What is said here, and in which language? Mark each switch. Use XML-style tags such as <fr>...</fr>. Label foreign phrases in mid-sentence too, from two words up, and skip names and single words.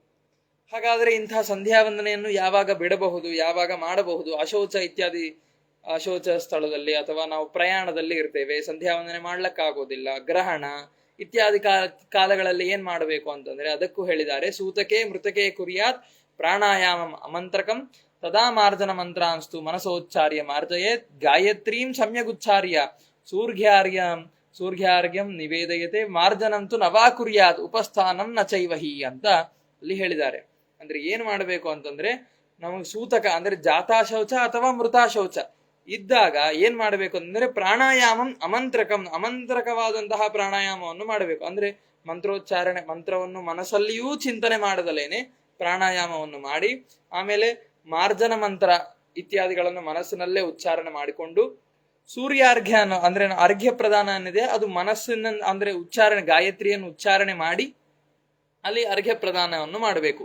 <kn>ಹಾಗಾದ್ರೆ ಇಂತಹ ಸಂಧ್ಯಾ ವಂದನೆಯನ್ನು ಯಾವಾಗ ಬಿಡಬಹುದು, ಯಾವಾಗ ಮಾಡಬಹುದು? ಅಶೌಚ ಇತ್ಯಾದಿ ಅಶೌಚ ಸ್ಥಳದಲ್ಲಿ ಅಥವಾ ನಾವು ಪ್ರಯಾಣದಲ್ಲಿ ಇರ್ತೇವೆ, ಸಂಧ್ಯಾ ವಂದನೆ ಮಾಡ್ಲಕ್ಕಾಗೋದಿಲ್ಲ, ಗ್ರಹಣ ಇತ್ಯಾದಿ ಕಾಲಗಳಲ್ಲಿ ಏನ್ ಮಾಡಬೇಕು ಅಂತಂದ್ರೆ ಅದಕ್ಕೂ ಹೇಳಿದ್ದಾರೆ.</kn> <sa>ಸೂತಕೆ ಮೃತಕೆ ಕುರ್ಯಾತ್ ಪ್ರಾಣಾಯಾಮಂ ಅಮಂತ್ರಕಂ ತದಾ ಮಾರ್ಜನ ಮಂತ್ರಾಂಸ್ತು ಮನಸೋಚ್ಚಾರ್ಯ ಮಾರ್ಜಯೇತ್ ಗಾಯತ್ರೀಂ ಸಮ್ಯಗುಚ್ಚಾರ್ಯ ಸೂರ್ಘ್ಯಾರ್ಘ್ಯಂ ನಿವೇದಯತೆ ಮಾರ್ಜನಂತು ನವಾ ಕುರ್ಯಾತ್ ಉಪಸ್ಥಾನಂ ನ ಚೈವಹಿ</sa> <kn>ಅಂತ ಅಲ್ಲಿ ಹೇಳಿದ್ದಾರೆ. ಅಂದ್ರೆ ಏನ್ ಮಾಡಬೇಕು ಅಂತಂದ್ರೆ ನಮಗೆ ಸೂತಕ ಅಂದ್ರೆ ಜಾತಾಶೌಚ ಅಥವಾ ಮೃತಾಶೌಚ ಇದ್ದಾಗ ಏನ್ ಮಾಡಬೇಕು ಅಂದ್ರೆ</kn> <sa>ಪ್ರಾಣಾಯಾಮಂ ಅಮಂತ್ರಕಂ,</sa> <kn>ಅಮಂತ್ರಕವಾದಂತಹ ಪ್ರಾಣಾಯಾಮವನ್ನು ಮಾಡಬೇಕು. ಅಂದ್ರೆ ಮಂತ್ರೋಚ್ಚಾರಣೆ, ಮಂತ್ರವನ್ನು ಮನಸ್ಸಲ್ಲಿಯೂ ಚಿಂತನೆ ಮಾಡದಲೇನೆ ಪ್ರಾಣಾಯಾಮವನ್ನು ಮಾಡಿ, ಆಮೇಲೆ ಮಾರ್ಜನ ಮಂತ್ರ ಇತ್ಯಾದಿಗಳನ್ನು ಮನಸ್ಸಿನಲ್ಲೇ ಉಚ್ಚಾರಣೆ ಮಾಡಿಕೊಂಡು ಸೂರ್ಯಾರ್ಘ್ಯ ಅಂದ್ರೆ ಅರ್ಘ್ಯ ಪ್ರದಾನ ಏನಿದೆ ಅದು ಮನಸ್ಸಿನ ಅಂದ್ರೆ ಉಚ್ಚಾರಣೆ, ಗಾಯತ್ರಿಯನ್ನು ಉಚ್ಚಾರಣೆ ಮಾಡಿ ಅಲ್ಲಿ ಅರ್ಘ್ಯ ಪ್ರದಾನವನ್ನು ಮಾಡಬೇಕು.</kn>